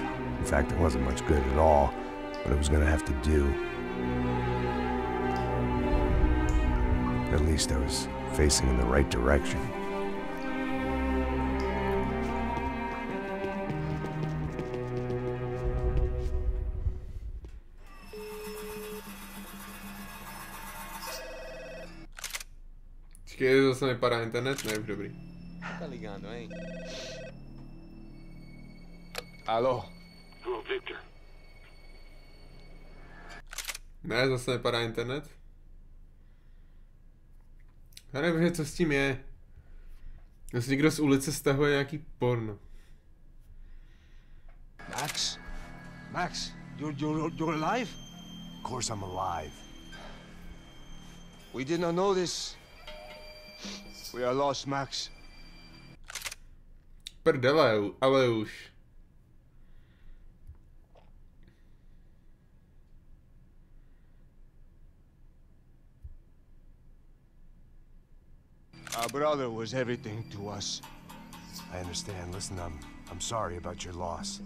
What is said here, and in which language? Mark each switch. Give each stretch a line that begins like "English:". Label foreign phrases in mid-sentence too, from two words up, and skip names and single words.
English: In fact, it wasn't much good at all, but it was gonna have to do. At least I was facing in the right direction.
Czech: Počkej, zase vypadá internet, ne, už dobrý.
Portuguese: Tá ligando, hein? Alô?
English: Hello, Victor.
Czech: Ne, zase nepadá internet. Já nevím, co s tím je. Jestli někdo z ulice stahuje nějaký porno.
English: Max? Max, you're alive? Of course I'm alive. We did not know this. We are lost, Max.
Czech: prdele, ale už.
English: Our brother was everything to us. I understand. Listen, I'm sorry about your loss.